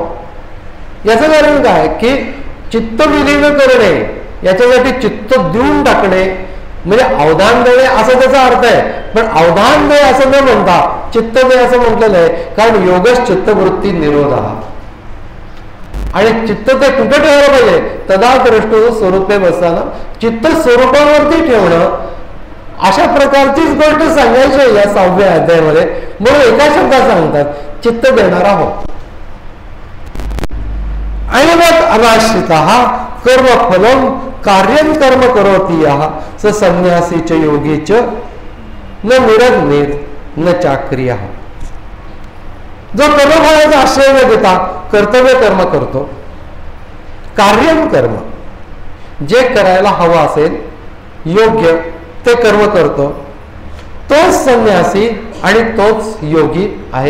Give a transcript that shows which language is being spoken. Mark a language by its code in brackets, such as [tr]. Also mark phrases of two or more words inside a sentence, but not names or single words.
[mr] याचं कारण काय की चित्त विलीन करणे याच्यासाठी चित्त देऊन टाकणे म्हणजे अवधान देणे असा त्याचा अर्थ आहे. पण अवधान दे असं न म्हणता चित्त दे असं म्हटलेलं आहे. कारण [sa] योगच चित्तवृत्ती निरोध [mr] हा आणि चित्त ते कुठे ठेवलं पाहिजे? [sa] तदा द्रष्टो स्वरूपे [mr] बसताना चित्त स्वरूपावरती ठेवणं, अशा प्रकारचीच गोष्ट सांगायची आहे या 6व्या अध्यायामध्ये. म्हणून एका शब्दात सांगतात चित्त देणारा हो. आणि मग [sa] अनाश्रित कर्म फलम कार्यं कर्म करोति स संन्यासीच योगीच न निरग्निर न चाक्रिया. [mr] जो कर्मफळाचा आश्रय न घेता कर्तव्य कर्म करतो, [sa] कार्यं कर्म [mr] जे करायला हवं असेल योग्य ते कर्म करतो, तोच संन्यासी आणि तोच योगी आहे.